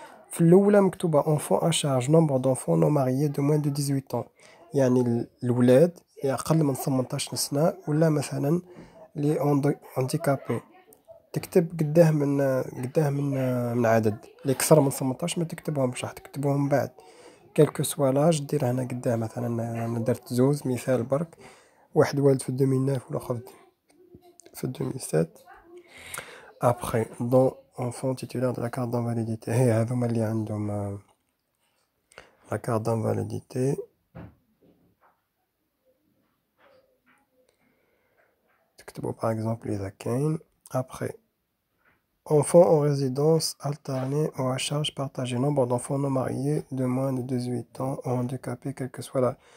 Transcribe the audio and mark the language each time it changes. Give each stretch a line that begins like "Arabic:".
Arabic: في الاولى مكتوبه اونفون ا شارج، نومبر دونفون نو ماريي دو موان دو 18 ans، يعني الولاد اللي اقل من 18 سنه، ولا مثلا لي اونديكابي تكتب قداه من عدد. اللي اكثر من 18 ما تكتبهمش، راح تكتبهم بعد كلكو سوا لاج، دير هنا قداه. مثلا انا درت زوز مثال برك، واحد والد في 2009 والاخر في 2007.
French: Après, dont enfant titulaire de la carte d'invalidité.
Arabic: هي هذوما اللي عندهم la carte d'invalidité. تكتبوا
French: par exemple
Arabic: إذا كاين.
French: Après, enfants en résidence alternée ou à charge partagée. Nombre d'enfants non mariés de moins de 18 ans ou handicapés, quel que soit la...